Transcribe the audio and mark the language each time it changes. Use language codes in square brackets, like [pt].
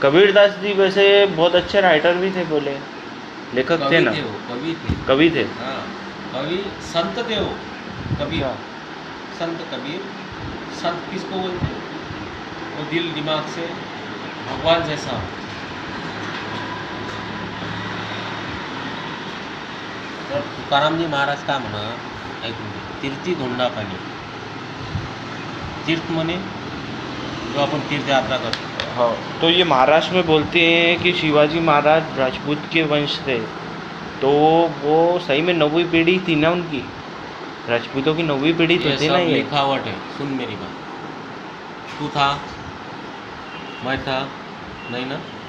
[hi] कबीरदास जी वैसे बहुत अच्छे राइटर भी थे बोले, लेखक थे ना? वो कवि थे। कवि थे। हाँ, कवि संत थे वो, कबीर। अच्छा। संत कबीर, संत किसको बोलते हैं? वो दिल दिमाग से भगवान जैसा हो। [mr] तर तुकाराम जी महाराज का म्हणा ऐकून घे, तीर्थी धोंडा पाणी। तीर्थ म्हणे जो आपण तीर्थ यात्रा करतो। [hi] हाँ, तो ये महाराष्ट्र में बोलते हैं कि शिवाजी महाराज राजपूत के वंश थे, तो वो सही में 9वीं पीढ़ी थी ना उनकी, राजपूतों की 9वीं पीढ़ी तो ये थी ना सब ये। लिखावट है, सुन मेरी बात। तू था, मैं था, नहीं ना?